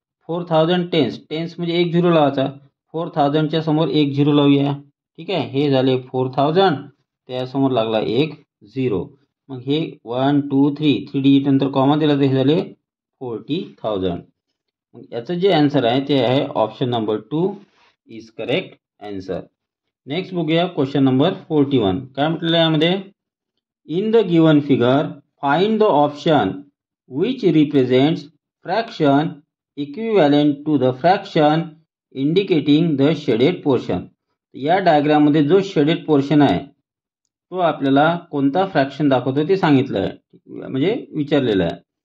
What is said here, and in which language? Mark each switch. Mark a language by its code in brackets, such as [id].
[mr] 4000 tense, tense म्हणजे एक zero लावायचा. 4000च्या समोर एक झिरो लावूया. ठीक आहे, हे झाले 4000, त्यासमोर लागला एक झिरो. मग हे 1 2 3 डिजिट नंतर कॉमा दिला तर हे झाले 40,000. मग याचं जे आन्सर आहे ते आहे [en] Option number 2 is correct answer. [mr] Next बघूया क्वेश्चन नंबर 41. काय म्हटलेलं आहे यामध्ये? [en] In the given figure find the option which represents fraction equivalent to the fraction indicating the shaded portion. [mr] या डायग्राममध्ये जो शेडेड पोर्शन आहे तो आपल्याला कोणता फ्रॅक्शन दाखवतो ते सांगितलं आहे, म्हणजे विचारलेलं आहे.